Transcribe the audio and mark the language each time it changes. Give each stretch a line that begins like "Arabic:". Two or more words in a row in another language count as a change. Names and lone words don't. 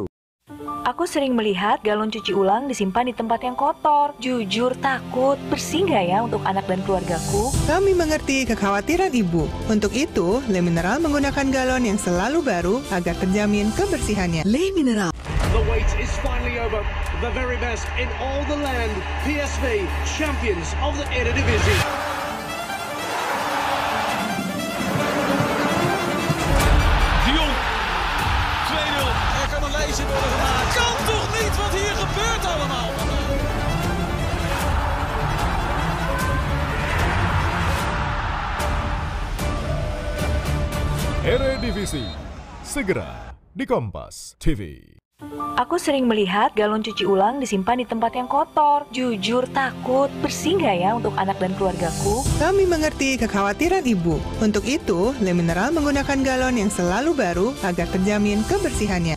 Indonesian: Aku sering melihat galon cuci ulang disimpan di tempat yang kotor. Jujur takut, bersih nggak ya untuk anak dan keluargaku? Kami mengerti kekhawatiran Ibu. Untuk itu, Le Mineral menggunakan galon yang selalu baru agar terjamin kebersihannya. Le Mineral.
English: The wait is finally over. The very best in all the land. PSV, champions of the Eredivisie.
Dutch: Worden gemaakt. Kan toch niet wat hier gebeurt allemaal?
Indonesian: Eredivisie segera di Kompas TV. Aku sering melihat galon cuci ulang disimpan di tempat yang kotor. Jujur takut, bersih nggak ya untuk anak dan keluargaku? Kami mengerti kekhawatiran Ibu. Untuk itu, Le Mineral menggunakan galon yang selalu baru agar terjamin kebersihannya.